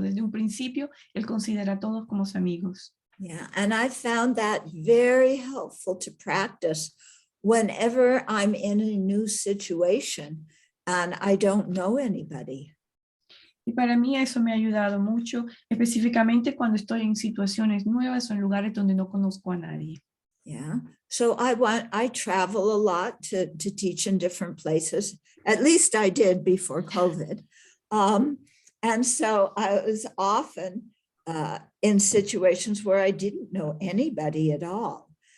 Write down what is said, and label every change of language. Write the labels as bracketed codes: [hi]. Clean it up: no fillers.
[es] Desde un principio, él considera a todos como sus amigos. [en] Yeah, and I found that very helpful to practice whenever I'm in a new situation and I don't know anybody. [es] Y para mí eso me ha ayudado mucho, específicamente cuando estoy en situaciones nuevas o en lugares donde no conozco a nadie. [en] Yeah, so I travel a lot to teach in different places. At least I did before COVID. And so I was often in situations where I didn't know anybody at all.